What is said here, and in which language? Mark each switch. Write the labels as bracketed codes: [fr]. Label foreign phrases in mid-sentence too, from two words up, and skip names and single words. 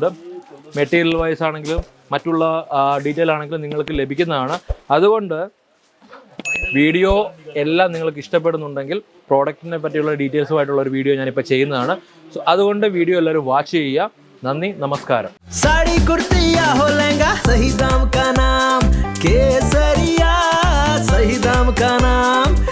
[en] material wise [ml] ആണെങ്കിലും മറ്റുള്ള ഡീറ്റെയിൽ ആണെങ്കിലും നിങ്ങൾക്ക് ലഭിക്കുന്നതാണ്. അതുകൊണ്ട് വീഡിയോ എല്ലാം നിങ്ങൾക്ക് ഇഷ്ടപ്പെടുന്നുണ്ടെങ്കിൽ പ്രോഡക്റ്റിനെ പറ്റിയുള്ള ഡീറ്റെയിൽസുമായിട്ടുള്ള ഒരു വീഡിയോ ഞാനിപ്പോൾ ചെയ്യുന്നതാണ്. സോ അതുകൊണ്ട് വീഡിയോ എല്ലാവരും വാച്ച് ചെയ്യുക. നന്ദി, നമസ്കാരം. [hi] साड़ी कुर्ती या हो लहंगा, सही दाम का नाम केसरिया, सही दाम का नाम